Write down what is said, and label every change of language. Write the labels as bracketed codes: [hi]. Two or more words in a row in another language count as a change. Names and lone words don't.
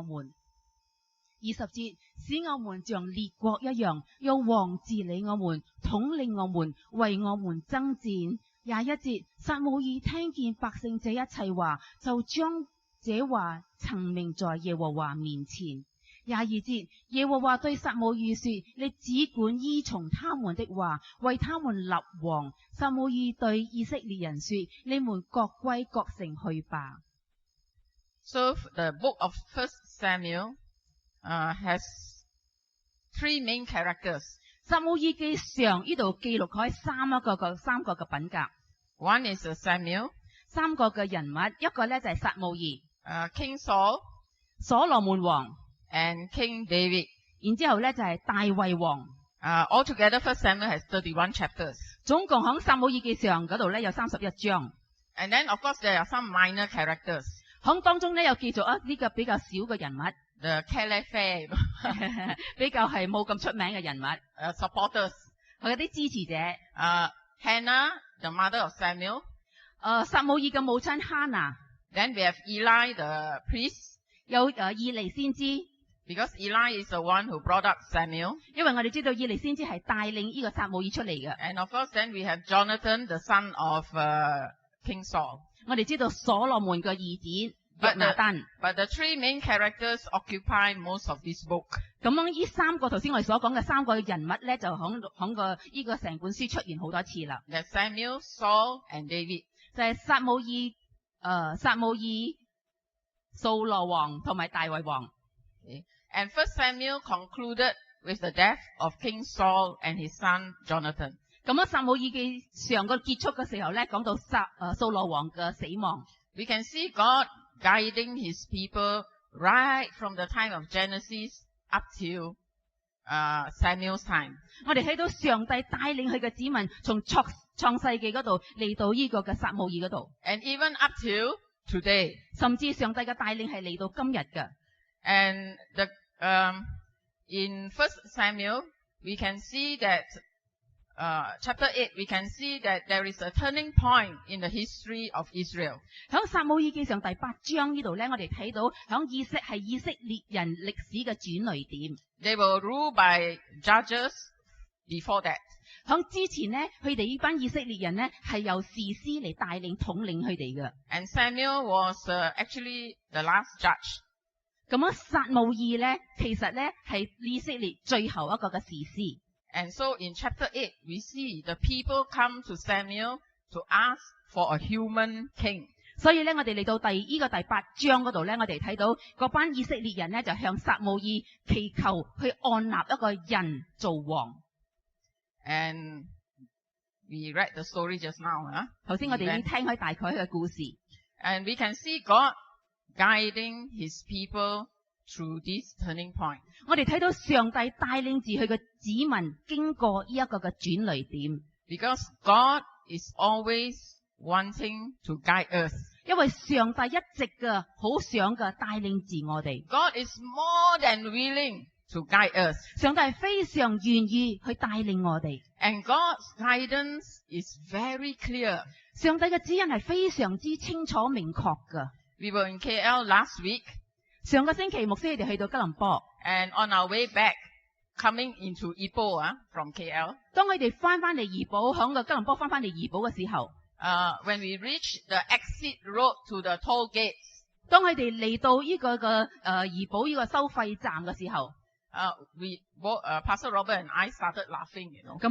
[yue] 們。20節，使我們像列國一樣，用王治理我們，統領我們，為我們爭戰。21節，撒母耳聽見百姓這一切話，就將這話陳明在耶和華面前。22節，耶和華對撒母耳說，你只管依從他們的話，為他們立王。撒母耳對以色列人說，你們各歸各城去吧。 [en] So the book of 1 Samuel has three main characters. [yue] 撒母耳記上呢度記錄開三個嘅品格。 [en] One is Samuel, [yue] 三個嘅人物，一個咧就係撒母耳， [en] King Saul, [yue] 所羅門王， [en] and King David. [yue] 然之後咧就係大衛王。 [en] Altogether, 1 Samuel has 31 chapters. [yue] 總共喺撒母耳記上嗰度咧有31章。 [en] And then, of course, there are some minor characters. [yue] 喺當中咧有記咗呢個比較少嘅人物， [en] The Caliph, [yue] 比較係冇咁出名嘅人物， [en] supporters. [yue] 佢嗰啲支持者。 [en] Hannah, the mother of Samuel. [yue] 撒母耳嘅母親哈拿， [en] Then we have Eli, the priest, [yue] 有以利先知， [en] because Eli is the one who brought up Samuel. [yue] 因為我哋知道以利先知係帶領呢個撒母耳出嚟嘅。 [en] And of course, then we have Jonathan, the son of King Saul. [yue] 我哋知道所羅門嘅兒子約拿單。 [en] But the three main characters occupy most of this book. [yue] 咁樣呢三個頭先我哋所講嘅三個人物咧，就響個呢個成本書出現好多次啦。 [en] There's Samuel, Saul, and David. [yue] 就係撒母耳、掃羅王同埋大衛王。 [en] Okay. And 1 Samuel concluded with the death of King Saul and his son Jonathan. [yue] 咁樣撒母耳記上個結束嘅時候咧，講到掃羅王嘅死亡。 [en] We can see God guiding his people right from the time of Genesis up till Samuel's time. [yue] 我哋睇到上帝帶領佢嘅子民從創世記嗰度嚟到呢個嘅撒母耳嗰度， [en] And even up till today. [yue] 甚至上帝嘅帶領係嚟到今日嘅。 [en] And in 1 Samuel, we can see that chapter 8, we can see that there is a turning point in the history of Israel. [yue] 響撒母耳記上第8章呢度咧，我哋睇到響以色列人歷史嘅轉捩點。 [en] They were ruled by judges before that. [yue] 響之前呢，佢哋呢班以色列人呢係由士師嚟帶領統領佢哋嘅。 [en] And Samuel was actually the last judge. [yue] 咁樣撒母耳咧，其實咧係以色列最後一個嘅士師。 [en] And so in chapter 8, we see the people come to Samuel to ask for a human king. [yue] 所以咧，我哋嚟到第8章嗰度咧，我哋睇到嗰班以色列人咧就向撒母耳祈求去按立一個人做王。 [en] And we read the story just now. [yue] 頭先我哋已經聽開大概嘅故事。 [en] And we can see God guiding his people through this turning point. [yue] 我哋睇到上帝帶領住佢嘅子民經過呢一個嘅轉捩點。 [en] Because God is always wanting to guide us. [yue] 因為上帝一直嘅好想嘅帶領住我哋。 [en] God is more than willing to guide us. [yue] 上帝係非常願意去帶領我哋。 [en] And God's guidance is very clear. [yue] 上帝嘅指引係非常之清楚明確㗎。 [en] We were in KL last week. [yue] 上個星期牧師佢哋去到吉隆坡。 [en] And on our way back, coming into Ipoh from KL. [yue] 當佢哋翻嚟怡保，響個吉隆坡翻嚟怡保嘅時候。 [en] When we reach the exit road to the toll gates. [yue] 當佢哋嚟到呢個嘅怡保呢個收費站嘅時候。 [en] Pastor Robert and I started laughing, you know.